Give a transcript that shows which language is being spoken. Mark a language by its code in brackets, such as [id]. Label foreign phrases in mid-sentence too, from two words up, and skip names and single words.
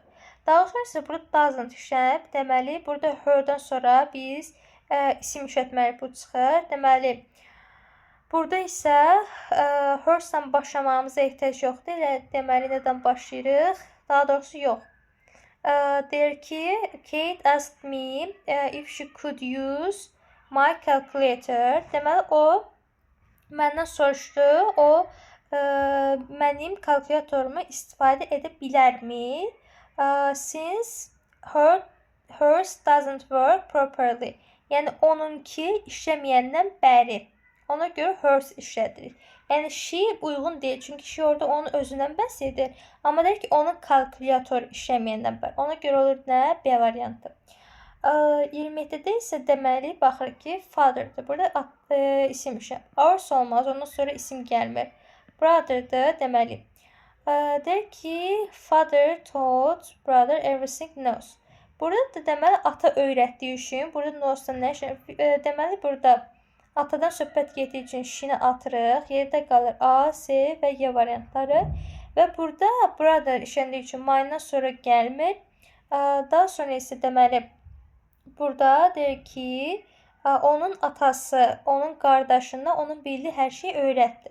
[az] Daha sonra isə burada doesn't işlənib. Deməli burada her'dan sonra biz isim işlətməli bu çıxır. Deməli, burada isə her'dan başlamamıza ehtiyac yoxdur. Elə deməli, nədən başlayırıq? Daha doğrusu yox. Deyir ki, [en] Kate asked me if she could use my calculator. [az] Deməli, o məndən soruşdu. O mənim kalkulatorumu istifadə edə bilərmi? [en] Since hers doesn't work properly. [az] Yəni onunki işləməyəndən bəri. Ona görə hers işlədirik. Yəni she uyğun deyil. Çünki she orada onun özündən bəhs edir. Amma deyir ki, onun kalkulatoru işləməyəndən bəri. Ona görə olur nə? B variantı. 27-də isə deməli baxırıq ki, father'dır. Burada isim işləm. Ours olmaz. Ondan sonra isim gəlmir. Brother'dır. Deməli. Deyir ki, [en] father taught brother everything knows. [az] Burada da deməli ata öyrətdiyi üçün, burada knows-dan nə işlənir? Deməli burada atadan söhbət getdiyi üçün şini atırıq. Yerdə qalır A, C və Y variantları. Və burada brother işləndiyi üçün mine'dan sonra gəlmir. Daha sonra isə deməli burada deyir ki, onun atası, onun qardaşına onun bildiyi hər şeyi öyrətdi.